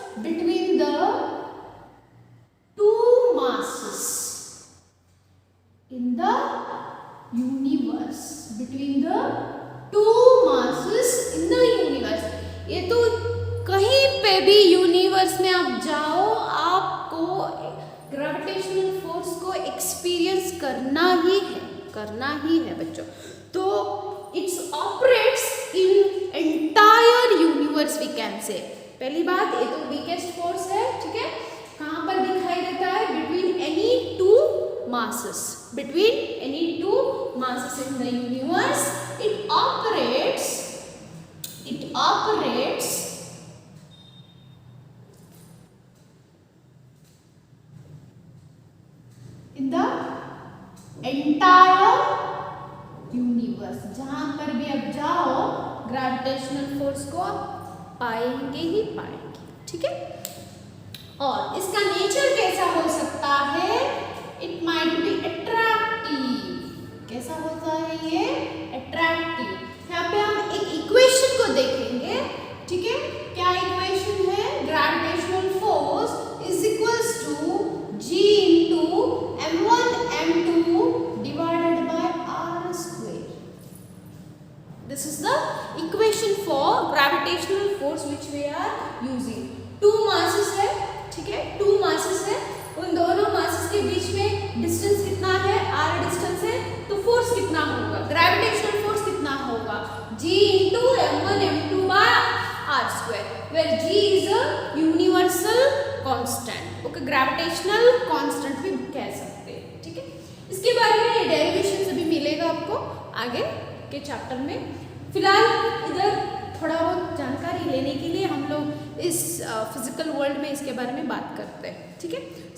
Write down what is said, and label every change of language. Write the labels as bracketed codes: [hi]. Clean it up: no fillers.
[en] Between the two masses in the universe, between the two masses in the universe। [hi] ये तो कहीं पे भी यूनिवर्स में आप जाओ, आपको ग्रेविटेशनल फोर्स को एक्सपीरियंस करना ही है बच्चों। [en] तो it's operates in entire universe we can say. [hi] पहली बात ये तो वीकेस्ट फोर्स है, ठीक है। कहाँ पर दिखाई देता है? [en] Between any two masses, between any two masses in the universe, it operates in the entire universe। [hi] जहां पर भी आप जाओ ग्रेविटेशनल फोर्स को पाएंगे ही पाएंगे, ठीक है। और इसका नेचर कैसा हो सकता है? [en] It might be attractive. [hi] कैसा होता है ये? अट्रैक्टिव। यहाँ पे हम एक इक्वेशन को देखेंगे, ठीक है। क्या इक्वेशन है? [en] Gravitational force is equals to G into m1 m2 divided by r square। This is the equation for gravitational force which we are using। [hi] Two masses है, ठीक है। Two masses है, उन दोनों masses के बीच में डिस्टेंस कितना है? r डिस्टेंस है, तो फोर्स कितना होगा? ग्रेविटेशनल फोर्स कितना होगा? [en] G into m1 m2 by r square, where G is a universal constant, okay. [hi] Gravitational constant भी कह सकते हैं, ठीक है। इसके बारे में डेरिवेशन से भी मिलेगा आपको आगे के चैप्टर में। फिलहाल इधर थोड़ा बहुत जानकारी लेने के लिए हम लोग इस फिजिकल वर्ल्ड में इसके बारे में बात करते हैं, ठीक है।